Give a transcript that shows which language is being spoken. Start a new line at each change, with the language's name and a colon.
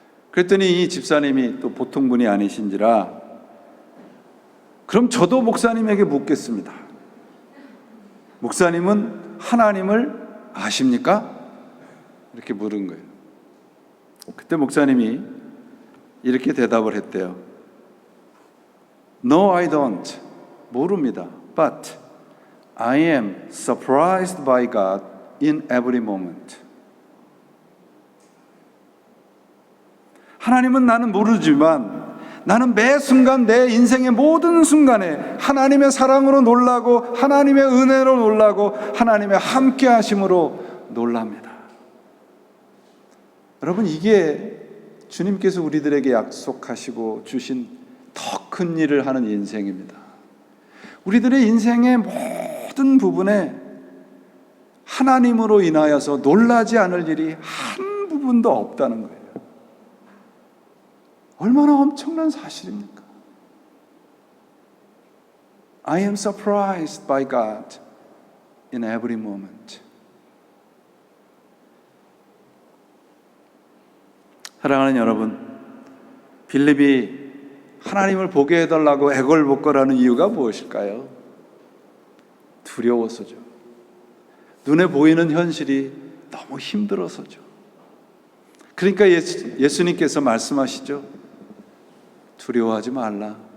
Korean: 그랬더니 이 집사님이 또 보통 분이 아니신지라 그럼 저도 목사님에게 묻겠습니다. 목사님은 하나님을 아십니까? 이렇게 물은 거예요. 그때 목사님이 이렇게 대답을 했대요.
English: No, I don't.
Korean: 모릅니다.
English: But I am surprised by God in every moment.
Korean: 하나님은 나는 모르지만 나는 매 순간 내 인생의 모든 순간에 하나님의 사랑으로 놀라고 하나님의 은혜로 놀라고 하나님의 함께 하심으로 놀랍니다. 여러분, 이게 주님께서 우리들에게 약속하시고 주신 더 큰 일을 하는 인생입니다. 우리들의 인생의 모든 부분에 하나님으로 인하여서 놀라지 않을 일이 한 부분도 없다는 거예요. 얼마나 엄청난 사실입니까?
English: I am surprised by God in every moment.
Korean: 사랑하는 여러분, 빌립이 하나님을 보게 해달라고 애걸복걸하는 이유가 무엇일까요? 두려워서죠. 눈에 보이는 현실이 너무 힘들어서죠. 그러니까 예수님께서 말씀하시죠. 두려워하지 말라.